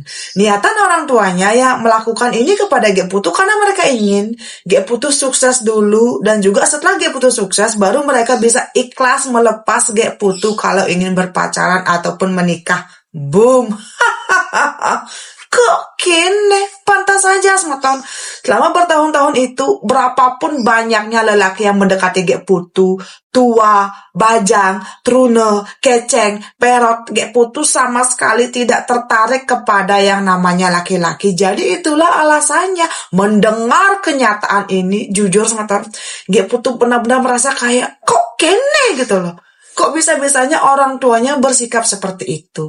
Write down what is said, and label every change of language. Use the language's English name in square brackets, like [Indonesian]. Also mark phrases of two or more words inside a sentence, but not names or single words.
[Indonesian] Niatan orang tuanya ya melakukan ini kepada Gek Putu karena mereka ingin Gek Putu sukses dulu dan juga setelah Gek Putu sukses baru mereka bisa ikhlas melepas Gek Putu kalau ingin berpacaran ataupun menikah. Boom. [Balinese] Kok kene? [Indonesian] Pantas saja semeton. Selama bertahun-tahun itu, berapapun banyaknya lelaki yang mendekati Gek Putu, tua, [Balinese] bajang, trune, keceng, perot, [Indonesian] Gek Putu sama sekali tidak tertarik kepada yang namanya laki-laki. Jadi itulah alasannya. Mendengar kenyataan ini, jujur semeton, Gek Putu benar-benar merasa kayak, [Balinese] kok kene [Indonesian] gitu loh. Kok bisa-bisanya orang tuanya bersikap seperti itu?